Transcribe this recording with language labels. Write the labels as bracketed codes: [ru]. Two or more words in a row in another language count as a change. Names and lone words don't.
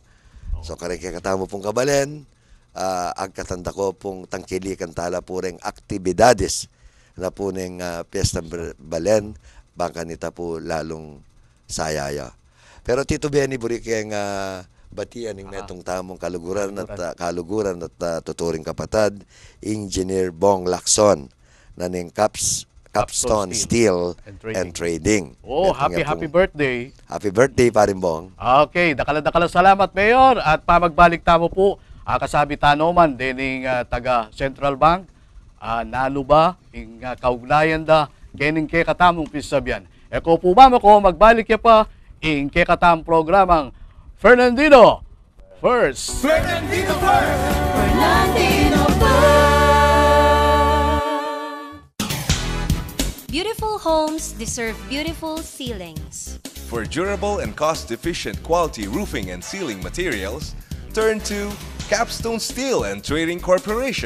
[pam] So kareng katamo pong kabalen, agkatanda ko pong tangkilikan tala po ring aktibidades na po ng Piesta Balen, bangka nita po lalong sayaya. Pero Tito Benny, buri kayang batian ng netong tamong kaluguran at tuturing kapatad, Engineer Bong Lacson, na ng Capstone Steel and Trading. [en] Happy birthday. Happy birthday, [pam] paring Bong. Okay, dakala salamat, Mayor. At pamagbalik tamo po, kasabi tanoman, dining taga Central Bank, nalo ba, ing kaugnayan da, kening ke katamong pisabyan. Eko po ba ko, magbalik ya pa, ing ke katamong programang Fernandino First. Fernandino First. Fernandino First. [en] Beautiful homes deserve beautiful ceilings. For durable and cost-efficient quality roofing and ceiling materials, turn to Capstone Steel and Trading Corporation.